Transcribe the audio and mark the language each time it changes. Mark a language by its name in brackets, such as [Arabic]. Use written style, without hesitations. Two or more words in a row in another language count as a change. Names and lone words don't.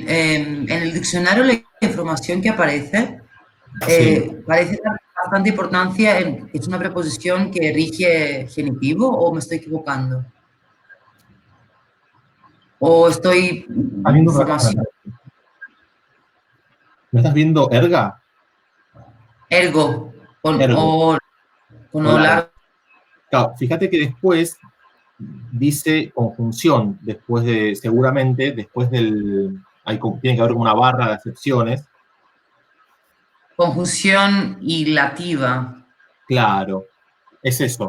[Spanish] En el diccionario la información que aparece parece dar bastante importancia en que es una preposición que rige genitivo, ¿o me estoy equivocando? ¿O estoy ¿Estás viendo otra cosa? información? ¿Me estás viendo erga? Ergo, con Ergo. O, con Con O la E. largo. Claro, fíjate que después dice conjunción, seguramente, después tiene que haber una barra de acepciones. Conjunción hilativa. Claro, es eso.